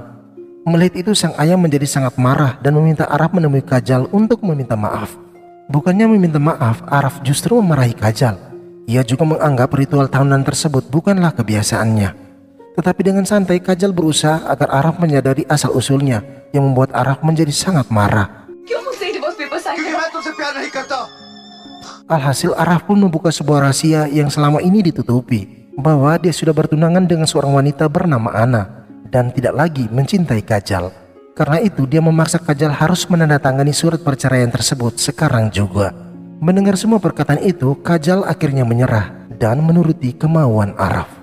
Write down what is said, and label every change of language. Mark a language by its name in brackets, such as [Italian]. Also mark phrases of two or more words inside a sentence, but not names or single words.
[Indonesian] Melihat itu sang ayah menjadi sangat marah dan meminta Araf menemui Kajal untuk meminta maaf. Bukannya meminta maaf, Araf justru memarahi Kajal. Ia juga menganggap ritual tahunan tersebut bukanlah kebiasaannya. Tetapi dengan santai Kajal berusaha agar Araf menyadari asal-usulnya yang membuat Araf menjadi sangat marah. [Hindi] क्योंकि मैं तुमसे प्यार नहीं करता। [Indonesian] Alhasil Araf pun membuka sebuah rahasia yang selama ini ditutupi, bahwa dia sudah bertunangan dengan seorang wanita bernama Ana. dan tidak lagi mencintai Kajal. Karena itu dia memaksa Kajal harus menandatangani surat perceraian tersebut sekarang juga. Mendengar semua perkataan itu, Kajal akhirnya menyerah dan menuruti kemauan Araf.